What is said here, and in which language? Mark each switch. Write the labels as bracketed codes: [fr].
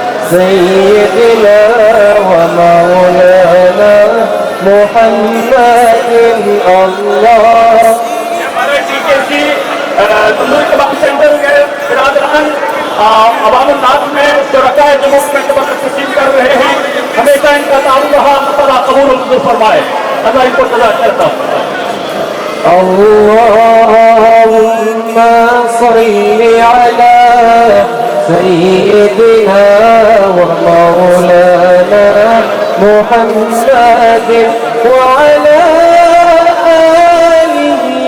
[ar] سيدنا ومولانا محمد الله. [ur] ہمارے ٹیچر جی تندور کباب سینٹر کے برادران عوام الناس میں شرکاء جمعہ میں تقسیم کر رہے ہیں. ہمیشہ ان کا تعاون رہا. اللہ قبول و منظور فرمائے. اللہ ان کو جزا کرتا ہوں. [ar] اللهم صل على سيدنا ومولانا محمد وعلى آله.